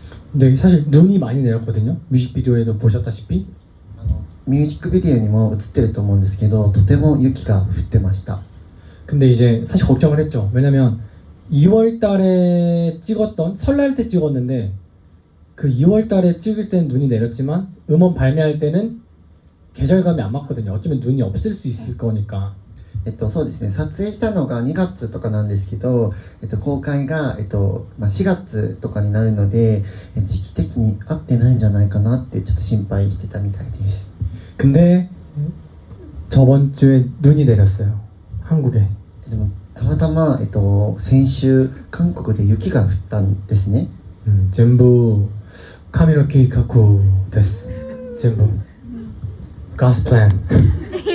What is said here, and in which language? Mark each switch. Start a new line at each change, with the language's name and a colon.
Korean: 근데 사실 눈이 많이 내렸거든요. 뮤직비디오에도 보셨다시피.
Japanese: ミュージックビデオにも映ってると思うんですけど、とても雪が降ってました。
Korean: 근데 이제 사실 걱정을 했죠. 왜냐면 2월 달에 찍었던 설날 때 찍었는데 그 2월 달에 찍을 때는 눈이 내렸지만 음원 발매할 때는 계절감이 안 맞거든요. 어쩌면 눈이 없을 수 있을 거니까.
Japanese: そうですね、撮影したのが2月とかなんですけど、公開が、4月とかになるので、時期的に合ってないんじゃないかなってちょっと心配してたみたいです。
Korean: 근데 저번 주에 눈이 내렸어요. 한국에.
Japanese: でもたまたま、先週韓国で雪が降ったんですね。全部カミロ計画です。全部ガスプラン